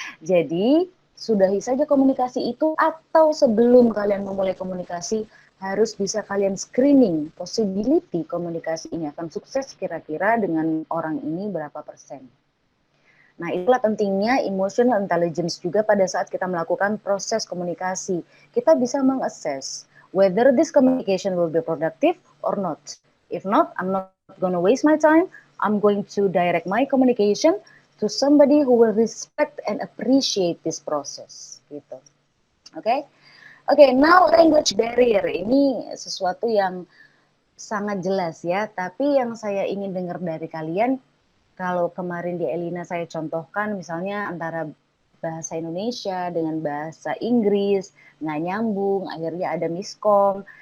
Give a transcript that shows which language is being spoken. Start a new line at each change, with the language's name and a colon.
Indonesian: Jadi, sudahi saja komunikasi itu atau sebelum kalian memulai komunikasi, harus bisa kalian screening possibility komunikasi ini akan sukses kira-kira dengan orang ini berapa persen. Nah, itulah pentingnya emotional intelligence juga pada saat kita melakukan proses komunikasi.
English: Kita bisa mengassess whether this communication will be productive or not. If not, I'm not going to waste my time. I'm going to direct my communication to somebody who will respect and appreciate this process. Gitu. Oke? Oke, now language barrier.
Indonesian: Ini sesuatu yang sangat jelas ya, tapi yang saya ingin dengar dari kalian, kalau kemarin di Elina saya contohkan misalnya antara bahasa Indonesia dengan bahasa Inggris, nggak nyambung, akhirnya ada miskom.